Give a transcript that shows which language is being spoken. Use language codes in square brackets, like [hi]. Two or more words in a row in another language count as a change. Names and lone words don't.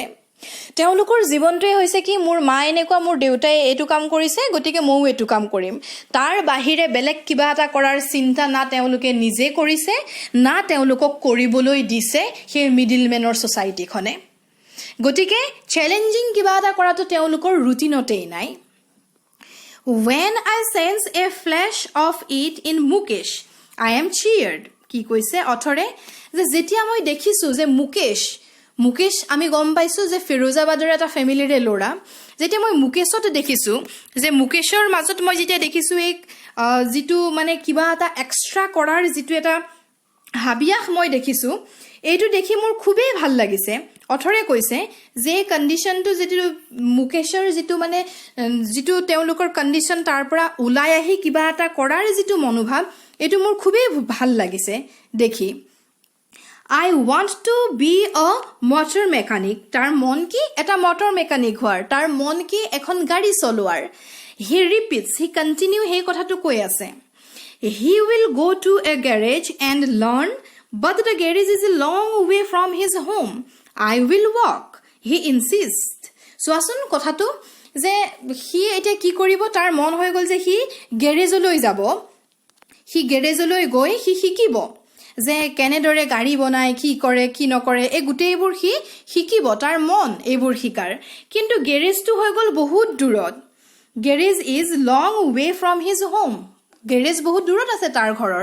[as] তেওঁলোকৰ জীৱনটোৱে হৈছে কি মোৰ মা এনেকুৱা, মোৰ দেউতাই এইটো কাম কৰিছে, গতিকে ময়ো এইটো কাম কৰিম। তাৰ বাহিৰে বেলেগ কিবা এটা কৰাৰ চিন্তা না তেওঁলোকে নিজে কৰিছে, না তেওঁলোকক কৰিবলৈ দিছে সেই [en] middlemen society. [as] গতিকে চেলেঞ্জিং কিবা এটা কৰাটো তেওঁলোকৰ ৰুটিনতেই নাই। [en] When I sense a flash of it in Mukesh, I am cheered. [as] কি কৈছে অথৰে, যে যেতিয়া মই দেখিছোঁ যে মুকেশ আমি গম পাইছোঁ যে ফিৰোজাবাদৰ এটা ফেমিলিৰে ল'ৰা, যেতিয়া মই মুকেশত দেখিছোঁ যে মুকেশৰ মাজত মই যেতিয়া দেখিছোঁ এই যিটো মানে কিবা এটা এক্সট্ৰা কৰাৰ যিটো এটা হাবিয়াস মই দেখিছোঁ, এইটো দেখি মোৰ খুবেই ভাল লাগিছে। অথৰে কৈছে যে কণ্ডিশ্যনটো যিটো মুকেশৰ যিটো তেওঁলোকৰ কণ্ডিশ্যন, তাৰ পৰা ওলাই আহি কিবা এটা কৰাৰ যিটো মনোভাৱ, এইটো মোৰ খুবেই ভাল লাগিছে দেখি। [en] I want to be a motor mechanic. [as] তাৰ মন কি এটা মটৰ মেকানিক হোৱাৰ, তাৰ মন কি এখন গাড়ী চলোৱাৰ। [en] He repeats, he continue [as] সেই কথাটো কৈ আছে। [en] He will go to a garage and learn, but the garage is a long way from his home. I will walk, he insists. [as] চোৱাচোন কথাটো, যে সি এতিয়া কি কৰিব, তাৰ মন হৈ গ'ল যে সি গেৰেজলৈ যাব, সি গেৰেজলৈ গৈ সি শিকিব যে কেনেদৰে গাড়ী বনায়, কি কৰে কি নকৰে, এই গোটেইবোৰ সি শিকিব, তাৰ মন এইবোৰ শিকাৰ। কিন্তু গেৰেজটো হৈ গ'ল বহুত দূৰত, [en] garage is long way from his home, [as] গেৰেজ বহুত দূৰত আছে তাৰ ঘৰৰ।